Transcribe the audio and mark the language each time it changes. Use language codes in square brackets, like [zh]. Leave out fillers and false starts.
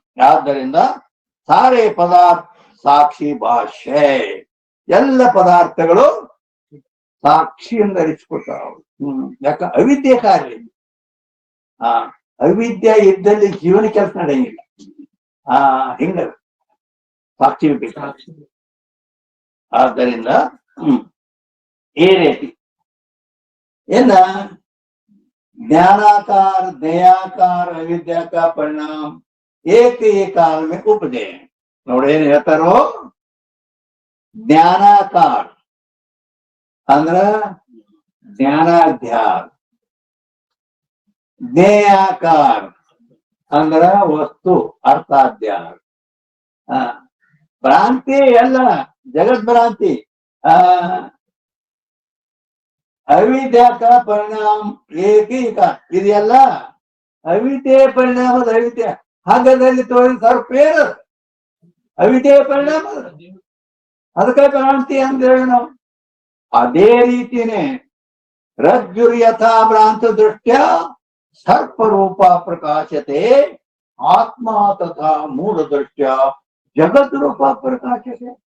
[kn] ಆದ್ದರಿಂದ ಸಾರೇ ಪದಾರ್ಥ ಸಾಕ್ಷಿ ಭಾಷೆ, ಎಲ್ಲ ಪದಾರ್ಥಗಳು ಸಾಕ್ಷಿಯಿಂದ ಅರಿಸ್ಕೊತಾವ. ಯಾಕ ಅವಿದ್ಯೆ ಕಾರ್ಯ. ಅವಿದ್ಯೆ ಇದ್ದಲ್ಲಿ ಜೀವನ ಕೆಲಸ ನಡೆಯಂಗಿಲ್ಲ. ಹಿಂಗ ಸಾಕ್ಷಿ ಬೇಕು. ಆದ್ದರಿಂದ ಈ ರೀತಿ ಏನ [hi] ज्ञानाकार दयाकार अविद्या का परिणाम एक ही काल में उपजे. [kn] ನೋಡಿ ಏನ್ ಹೇಳ್ತಾರೋ, ಜ್ಞಾನಾಕಾರ ಅಂದ್ರ ಜ್ಞಾನಾಧ್ಯಾರ, ಜ್ಞೇಯಾಕಾರ ಅಂದ್ರ ವಸ್ತು ಅರ್ಥಾಧ್ಯಾರ. ಭ್ರಾಂತಿ ಎಲ್ಲ ಜಗತ್ ಭ್ರಾಂತಿ. [hi] ಅವಿದ್ಯಾ का परिणाम एक ही का, [kn] ಇದೆಲ್ಲ ಅವಿದ್ಯೆ ಪರಿಣಾಮದ. ಅವಿದ್ಯೆ ಹಗ್ಗದಲ್ಲಿ ತೋರಿದ ಸರ್ಪೇರ ಅವಿದ್ಯೆ ಪರಿಣಾಮ, ಅದಕ್ಕೆ ಭ್ರಾಂತಿ ಅಂತ ಹೇಳಿ ನಾವು. ಅದೇ ರೀತಿನೇ [sa] ರಜ್ಜುರ್ ಯಥಾ ಭ್ರಾಂತ ದೃಷ್ಟ್ಯ ಸರ್ಪ ರೂಪ ಪ್ರಕಾಶತೆ, ಆತ್ಮ ತಥಾ ಮೂಢ ದೃಷ್ಟ್ಯ ಜಗತ್ ರೂಪ ಪ್ರಕಾಶತೆ.